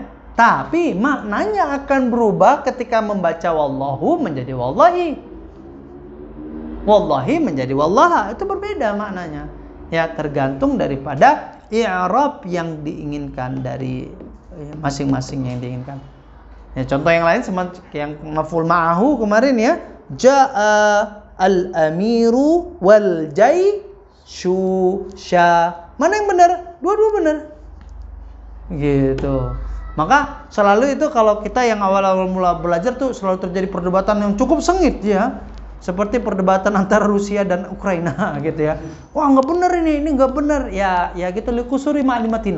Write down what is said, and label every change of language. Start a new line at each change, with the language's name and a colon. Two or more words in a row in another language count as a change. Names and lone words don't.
Indonesian: Tapi maknanya akan berubah ketika membaca wallahu menjadi wallahi. Wallahi menjadi wallaha, itu berbeda maknanya. Ya, tergantung daripada i'rab yang diinginkan dari masing-masing yang diinginkan. Ya, contoh yang lain yang
Arabic: مفعول معه
Indonesian: kemarin ya,
Arabic: جاء الأمير والجيش
Indonesian: sya. Mana yang benar? Dua-dua benar. Gitu. Maka selalu itu kalau kita yang awal-awal mula belajar tuh selalu terjadi perdebatan yang cukup sengit ya. Seperti perdebatan antara Rusia dan Ukraina gitu ya. Wah, nggak benar ini nggak benar. Ya gitu,
Arabic: لقصور معلوماتنا.